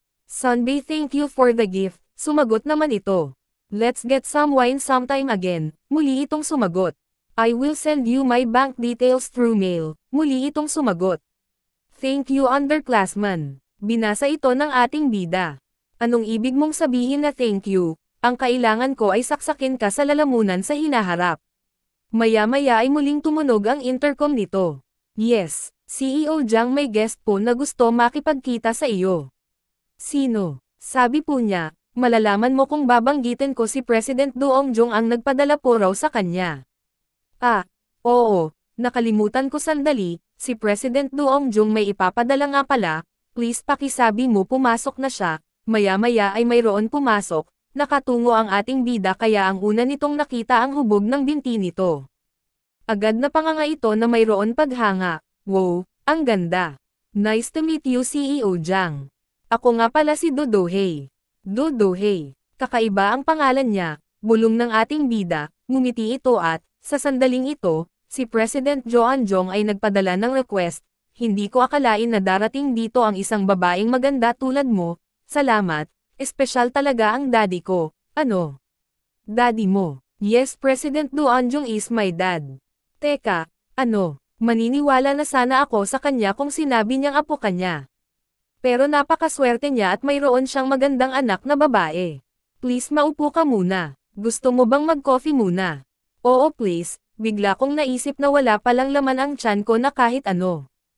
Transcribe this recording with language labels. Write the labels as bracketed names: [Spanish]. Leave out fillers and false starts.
[English] Sunday, thank you for the gift. [Filipino] Sumagot naman ito. [English] Let's get some wine sometime again. [Filipino] Muli itong sumagot. [English] I will send you my bank details through mail. [Filipino] Muli itong sumagot. [English] Thank you underclassman. [Filipino] Binasa ito ng ating bida. Anong ibig mong sabihin na thank you? Ang kailangan ko ay saksakin ka sa lalamunan sa hinaharap. Maya-maya ay muling tumunog ang intercom nito. Yes, CEO Jiang may guest po na gusto makipagkita sa iyo. Sino? Sabi po niya. Malalaman mo kung babanggitin ko si President Duong Jung ang nagpadala po raw sa kanya. Oo, nakalimutan ko sandali, si President Duong Jung may ipapadala nga pala, please pakisabi mo pumasok na siya, maya-maya ay mayroon pumasok, nakatungo ang ating bida kaya ang una nitong nakita ang hubog ng binti nito. Agad na panganga ito na mayroon paghanga, wow, ang ganda. [English] Nice to meet you CEO Jiang. [Filipino] Ako nga pala si Dodohei. Dodohei. Kakaiba ang pangalan niya, bulong ng ating bida, ngumiti ito at, sa sandaling ito, si President Joan Jong ay nagpadala ng request, hindi ko akalain na darating dito ang isang babaeng maganda tulad mo, salamat, espesyal talaga ang daddy ko, ano? Daddy mo? [English] Yes, President Joan Jong is my dad. [Filipino] Teka, ano, maniniwala na sana ako sa kanya kung sinabi niyang apo kanya. Pero napakaswerte niya at mayroon siyang magandang anak na babae. Please maupo ka muna. Gusto mo bang mag-coffee muna? Oo please, bigla kong naisip na wala palang laman ang tiyan ko na kahit ano.